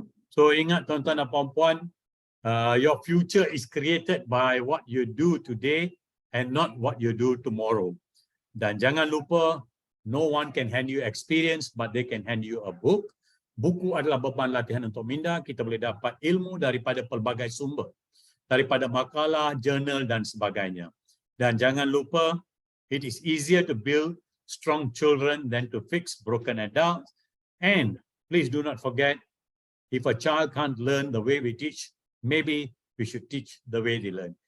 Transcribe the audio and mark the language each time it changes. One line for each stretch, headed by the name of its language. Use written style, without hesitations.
Malay: So ingat tuan-tuan dan puan-puan,
English: your future is created by what you do today and not what you do tomorrow.
Malay: Dan jangan lupa,
English: no one can hand you experience, but they can hand you a book.
Malay: Buku adalah beban latihan untuk minda. Kita boleh dapat ilmu daripada pelbagai sumber, daripada makalah, jurnal dan sebagainya. Dan jangan lupa,
English: it is easier to build strong children than to fix broken adults. And please do not forget, if a child can't learn the way we teach, maybe we should teach the way they learn.